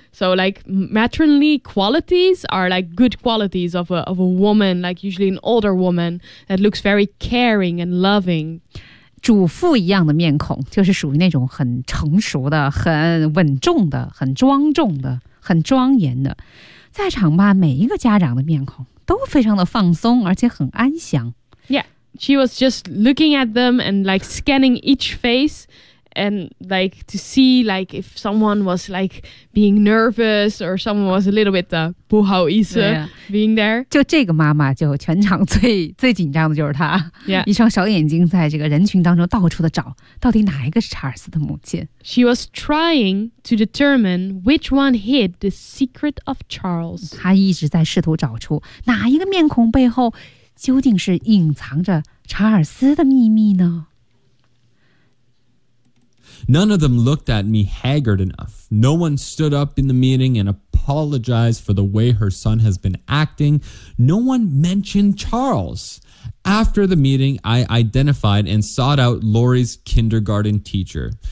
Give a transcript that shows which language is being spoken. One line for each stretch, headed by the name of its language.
English: So like matronly qualities are like good qualities of a woman, like usually an older woman that looks very caring and loving.
Chinese: 主妇一样的面孔，就是属于那种很成熟的、很稳重的、很庄重的、很庄严的。在场吧，每一个家长的面孔都非常的放松，而且很安详。
English: Yeah, she was just looking at them and like scanning each face, and like to see like if someone was like being nervous or someone was a little bit
Chinese: 不好意思
English: being there.
Chinese: 就这个妈妈，就全场最紧张的就是她。
English: Yeah,
Chinese: 一双小眼睛在这个人群当中到处的找，到底哪一个是查尔斯的母亲？
English: She was trying. To determine which one hid the secret of Charles.
Chinese: 他一直在试图找出哪一个面孔背后究竟是隐藏着查尔斯的秘密呢？
English: None of them looked at me haggard enough. No one stood up in the meeting and apologized for the way her son has been acting. No one mentioned Charles. After the meeting, I identified and sought out Lori's kindergarten teacher.